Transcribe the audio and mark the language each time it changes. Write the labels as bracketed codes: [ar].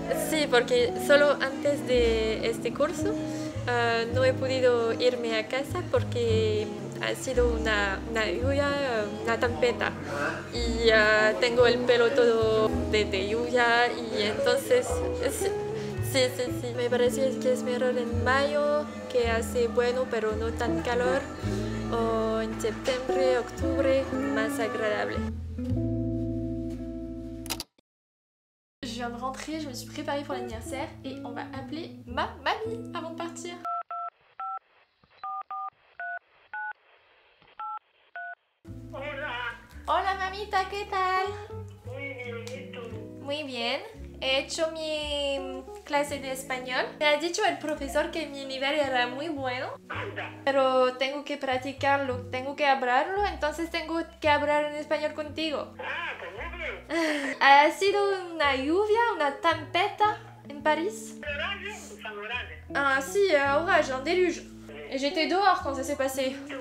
[es] Sí, porque solo antes de este curso no he podido irme a casa porque ha sido una lluvia, una tempesta y tengo el pelo todo de lluvia y entonces sí, me parece que es mejor en mayo que hace bueno pero no tan calor o en septiembre, octubre más agradable. [fr] Je viens de rentrer, je me suis préparée pour l'anniversaire et on va appeler ma mamie avant de partir. [es] Hola mamita, ¿qué tal? Muy bien. He hecho mi clase de español. Me ha dicho el profesor que mi nivel era muy bueno, pero tengo que practicarlo, tengo que hablarlo, entonces tengo que hablar en español contigo. Ha sido una lluvia, una tempesta en Paris. [fr] Ah sí, orage, un déluge. Et j'étais dehors quand ça s'est passé.